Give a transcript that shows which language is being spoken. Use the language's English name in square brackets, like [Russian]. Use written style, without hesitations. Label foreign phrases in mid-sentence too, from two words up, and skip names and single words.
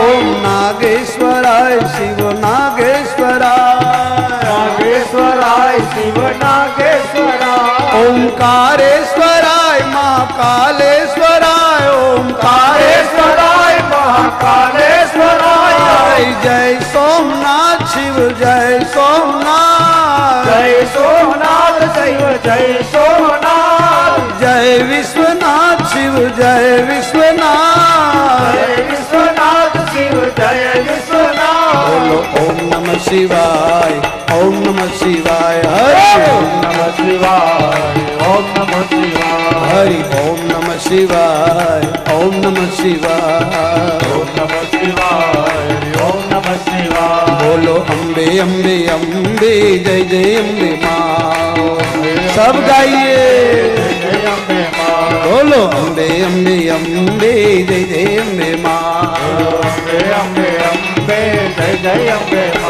[Sanskrit] ओम नागेश्वराय शिव नागेश्वराय नागेश्वराय शिव नागेश्वराय ओंकारेश्वराय महाकालेश्वराय ओंकारेश्वराय ओंकारेश्वराय महाकालेश्वराय [Hindi] जय सोमनाथ शिव जय सोमनाथ जय सोमनाथ शिव जय सोमनाथ जय विश्वनाथ शिव जय विश्वनाथ जय विश्वनाथ शिव जय विश्वनाथ [Sanskrit] बोलो ओम नमः शिवाय ओम नमः शिवाय हरि ओम नमः शिवाय ओम नमः शिवाय हरि ओम नमः शिवाय ओम नमः शिवाय ओम नमः शिवाय ओम नमः शिवाय [Hindi] बोलो अम्बे अम्बे अम्बे जय जय अम्बे माँ सब गाइए जय अम्बे मां बोलो अम्बे अम्बे अम्बे जय जय अम्बे माँ अम्बे अम्बे अम्बे जय जय अम्बे मां